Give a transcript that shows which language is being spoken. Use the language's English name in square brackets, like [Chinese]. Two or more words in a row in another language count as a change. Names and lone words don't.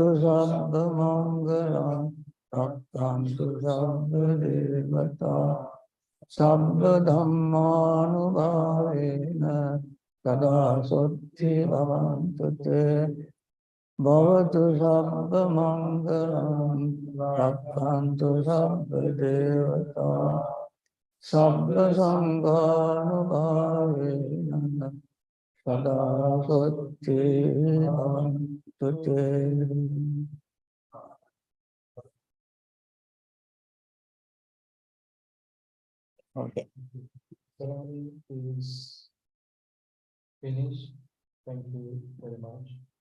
[Pali] sabba mangala rakkantu sabba devata sabba dhammanubhavena sada sotti bhavantu te bhavatu sabba mangalam rakkantu sabba devata sabba sanghanubhavena sada sotti bhavantu te. [English] Okay. Ceremony is finished. Thank you very much.